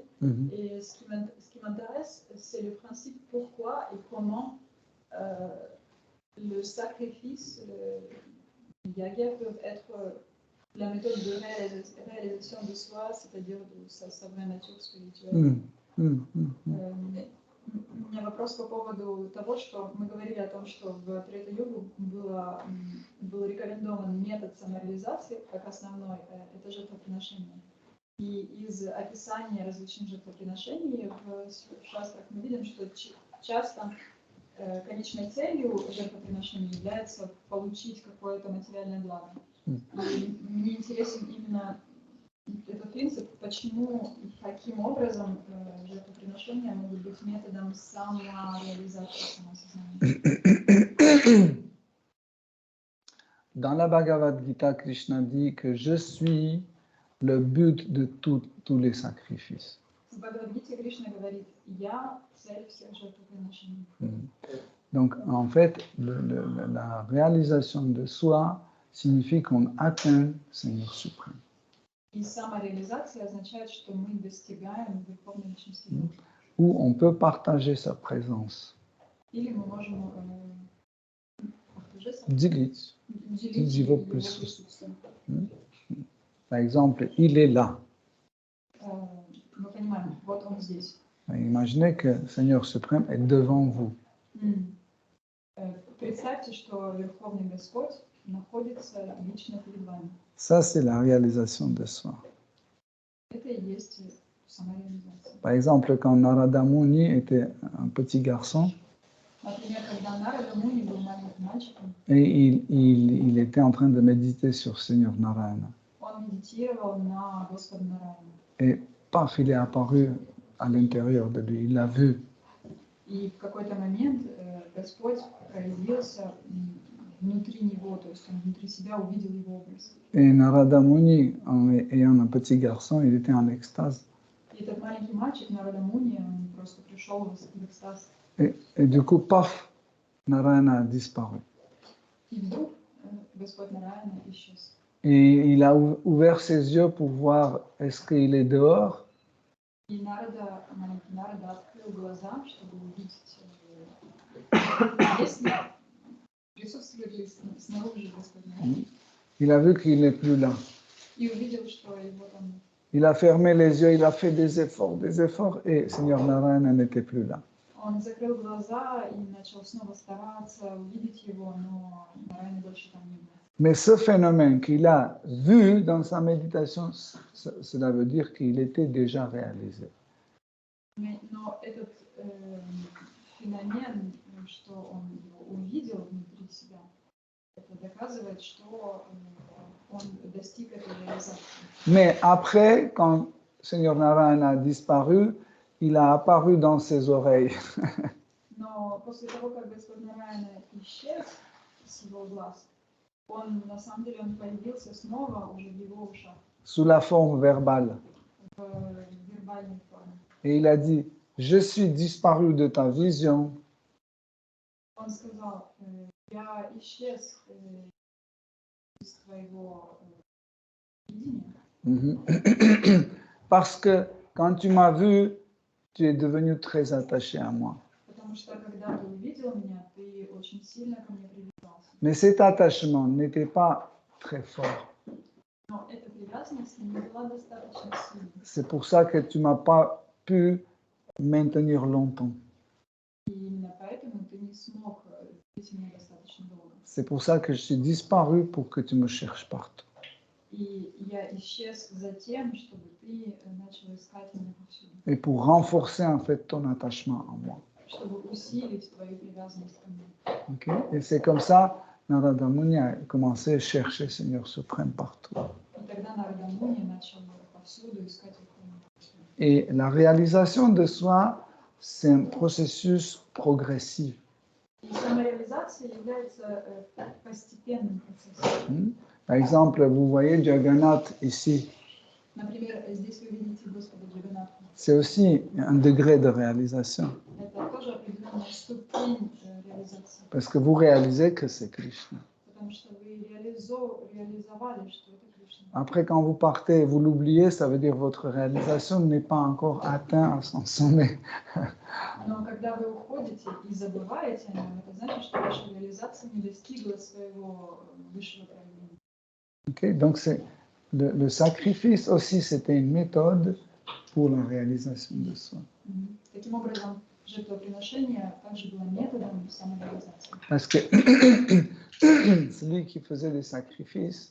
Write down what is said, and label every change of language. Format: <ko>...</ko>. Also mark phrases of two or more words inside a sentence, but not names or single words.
<fr>Et ce qui m'intéresse, c'est le principe pourquoi et comment le sacrifice, les yagas peuvent être la méthode de réalisation de soi, c'est-à-dire de sa vraie nature spirituelle.</fr> <ru>У меня вопрос по поводу того, что мы говорили о том, что в Трета-югу был рекомендован метод самореализации как основной, это жертвоприношение. И из описания различных жертвоприношений в шастрах мы видим, что часто конечной целью жертвоприношения является получить какое-то материальное благо. И мне интересен именно этот принцип, почему и каким образом жертвоприношения могут быть методом самореализации самосознания.</ru> <fr>Dans la Bhagavad Gita, Krishna dit que je suis le but de tous les sacrifices.</fr> <ru>В Бхагавад-гите Кришна говорит: «Я цель всех жертвоприношений».</ru> <fr>Donc, en fait, la réalisation de soi signifie qu'on atteint le Seigneur suprême.</fr> <ru>И самореализация означает, что мы достигаем Верховной Личности.</ru> <fr>Où on peut partager sa présence.</fr> <ru>Или мы можем Делить его его присутствие.</ru> <fr>Par exemple, il est là.</fr> <ru>Мы понимаем, вот он здесь.</ru> <fr>Imaginez que le Seigneur suprême est devant vous.</fr> <ru>Представьте, что Верховный Господь находится лично перед вами.</ru> <fr>Ça, c'est la réalisation de soi.</fr> <ru>Это и есть самореализация.</ru> <fr>Par exemple, quand Narada Muni était un petit garçon,</fr> <ru>Например, когда Нарада Муни был маленьким мальчиком,</ru> <fr>et il était en train de méditer sur Seigneur Narayana.</fr> <ru>он медитировал на Господа Нараяна.</ru> <fr>Et paf, il est apparu à l'intérieur de lui, il l'a vu.</fr> <ru>И в какой-то момент Господь проявился внутри него, то есть он внутри себя увидел его образ.</ru> <fr>Et Narada Muni, en ayant un petit garçon, il était en extase.</fr> <ru>И этот маленький мальчик, Нарада Муни, он просто пришел в экстаз.</ru> <fr>Et du coup, paf, Narayana a disparu.</fr> <ru>И вдруг Господь Нараяна исчез.</ru> <fr>Et il a ouvert ses yeux pour voir est-ce qu'il est dehors.</fr> <ru>И маленький Нарада открыл глаза, чтобы увидеть, если присутствует ли снаружи Господь Нараяна.</ru> <fr>Il a vu qu'il n'est plus là.</fr> <ru>И увидел, что его там нет.</ru> <fr>Il a fermé les yeux, il a fait des efforts, et Seigneur Narayana n'était plus là.</fr> <ru>Он закрыл глаза и начал снова стараться увидеть его, но Нараяна больше там не было.</ru> <fr>Mais ce phénomène qu'il a vu dans sa méditation, cela veut dire qu'il était déjà réalisé.</fr> <ru>Но этот феномен, что он его увидел внутри себя, это доказывает, что он достиг этой реализации.</ru> <fr>Mais après, quand Seigneur Narayana a disparu, il a apparu dans ses oreilles.</fr> <ru>Но после того, как Господь Нараяна исчез с его глаз, он, на самом деле, он появился снова уже в его ушах.</ru> <fr>Sous la forme verbale.</fr> <ru>В вербальной форме.</ru> <fr>Et il a dit, je suis disparu de ta vision.</fr> <ru>Он сказал, я исчез из твоего видения.</ru> <fr>Parce que quand tu m'as vu, tu es devenu très attaché à moi.</fr> <ru>Потому что когда ты увидел меня, ты очень сильно ко мне привязался.</ru> <fr>Mais cet attachement n'était pas très fort.</fr> <ru>Но эта привязанность не была достаточно сильной.</ru> <fr>C'est pour ça que tu m'as pas pu maintenir longtemps.</fr> <ru>И именно поэтому ты не смог быть меня достаточно долго.</ru> <fr>C'est pour ça que je suis disparu pour que tu me cherches partout.</fr> <ru>И я исчез за тем, чтобы ты начал искать меня повсюду.</ru> <fr>Et pour renforcer en fait ton attachement à moi.</fr> <ru>Чтобы усилить твою привязанность ко мне.</ru> <fr>Okay? Et c'est comme ça, Narada Muni a commencé à chercher Seigneur suprême partout.</fr> <ru>И тогда Нарада Муни начал повсюду искать Верховного Господа.</ru> <fr>Et la réalisation de soi, c'est un processus progressif.</fr> <ru>И самореализация является постепенным процессом.</ru> <fr>Par exemple, vous voyez Jagannath ici.</fr> <ru>Например, здесь вы видите Господа Джаганатха.</ru> <fr>C'est aussi un degré de réalisation.</fr> <ru>Это тоже определенная ступень реализации.</ru> <fr>Parce que vous réalisez que c'est Krishna.</fr> <ru>Потому что вы реализовали, что это Кришна.</ru> <fr>Après, quand vous partez et vous l'oubliez, ça veut dire que votre réalisation n'est pas encore atteinte à son sommet.</fr> <ru>Но когда вы уходите и забываете о нем, это значит, что ваша реализация не достигла своего высшего проявления.</ru> <fr>Okay? Donc, le sacrifice aussi, c'était une méthode pour la réalisation de soi.</fr> <ru>Таким образом, жертвоприношение также было методом самореализации.</ru> <fr>Parce que celui qui faisait des sacrifices,</fr>